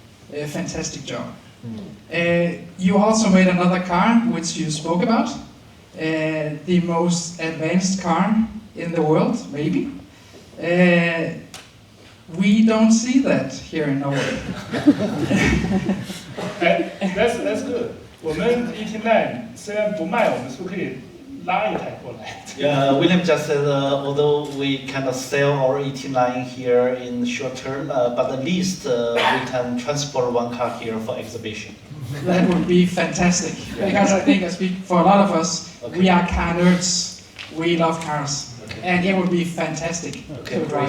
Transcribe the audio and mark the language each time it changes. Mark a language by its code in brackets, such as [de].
[en] Fantastic job. You also made another car, which you spoke about, the most advanced car in the world, maybe. We don't see that here in Norway. That's good. [zh] 我们 ET9 虽然不卖，我们是不是可以拉一台过来？ [en] Yeah, William just said, although we cannot sell our ET9 here in the short term, but at least we can transport one car here for exhibition. That would be fantastic, because I think I speak for a lot of us, we are car nerds, we love cars, and it would be fantastic to drive